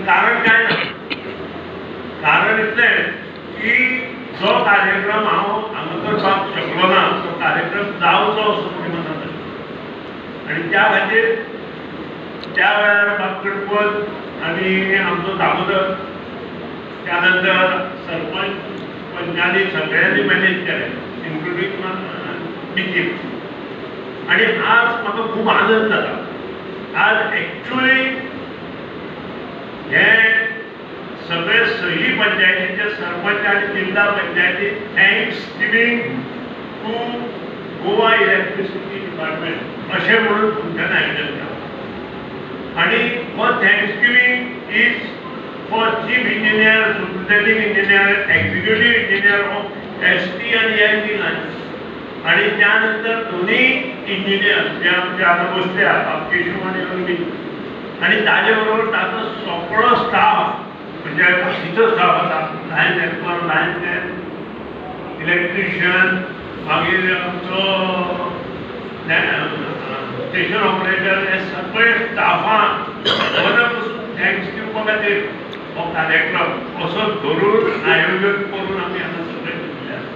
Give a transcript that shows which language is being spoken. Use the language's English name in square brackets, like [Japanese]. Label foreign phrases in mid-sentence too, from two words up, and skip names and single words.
[Konkani] कारण कांय ना कारण इतलें की जो कार्यक्रम हांव हांगा करपाक शकलो ना तो कार्यक्रम जावचो असो म्हणी मनांत आशिल्लो आनी त्या खातीर त्या वेळार बापगणपत आनी आमचो दामोदर त्या नंतर सरपंच पंचांनी सगळ्यांनी मॅनेज केलें इन्क्लुडींग निखील आनी आज म्हाका खूब आनंद जाता आज एक्चुअली हे सगळे सयली पंचायतीचे सरपंच आनी जिल्ला पंचायती [English] Thanks Giving to Goa Electricity Department [Konkani] अशें म्हणून फंक्शन आयोजन केलां आणि [English] for Thanksgiving is for Chief Engineer, Superintending Engineer, Executive Engineer of ST and EIT lines [Konkani] आणि त्यानंतर दोन्ही इंजिनियर जे आमचे आता बसल्या केशव आणि रंगीत आणि त्याच्याबरोबर ताचो सगळो स्टाफ म्हणजे बाकीचो स्टाफ आसा [English] line helper, line man, [Konkani] इलेक्ट्रिशियन, मागीर आमचो [English] station operator [Konkani] हे सगळे स्टाफांक मनापासून थँक्स दिवपा खातीर हो कार्यक्रम असो धरून आयोजन करून आमी आतां सगळे केल्ले